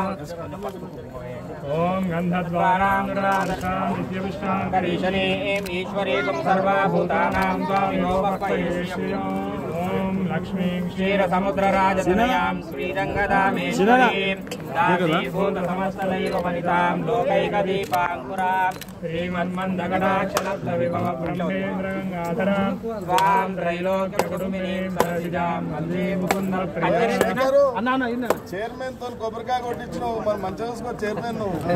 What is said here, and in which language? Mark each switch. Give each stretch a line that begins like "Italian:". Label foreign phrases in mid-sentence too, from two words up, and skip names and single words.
Sanskrit: ओम गंधद्वारानुराधकां नित्यविष्टां करीशने एम ईश्वरे सर्वभूतानां स्वामिनो वक्पयेष्यो ओम लक्ष्मी क्षीरसमुद्रराजतनयां श्रीरङ्गदामेश्वरीं दासीभूत समस्तदैव वनितां लोकैकदीपाङ्कुरां श्रीमन्मन्दकटाक्षलब्धविभव ब्रह्मेन्द्रगङ्गाधरां स्वां त्रैलोक्यकुटुम्बिनीं सरसिजां वन्दे मुकुन्दप्रियां
Telugu: చైర్మన్ తో కొబ్బరికాయ కొట్టించినావు మరి మంచిగా చూసుకో చైర్మన్ నువ్వు